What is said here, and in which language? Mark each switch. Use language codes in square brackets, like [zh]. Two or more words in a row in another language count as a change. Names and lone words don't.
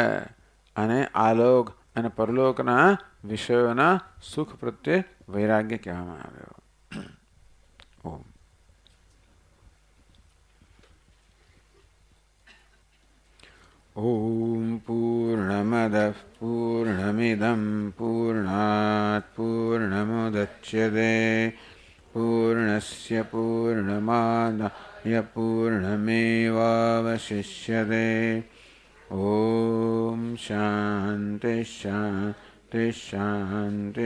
[gu] અને આલોક અને પરલોકના વિષયોના સુખ પ્રત્યે વૈરાગ્ય કહેવામાં આવ્યો. [sa] ઓમ. ઓમ પૂર્ણમદ પૂર્ણમિદં પૂર્ણાત પૂર્ણમુદચ્યતે પૂર્ણસ્ય પૂર્ણમાદાય પૂર્ણમેવાવશિષ્યતે ओम शांति शांति शांति।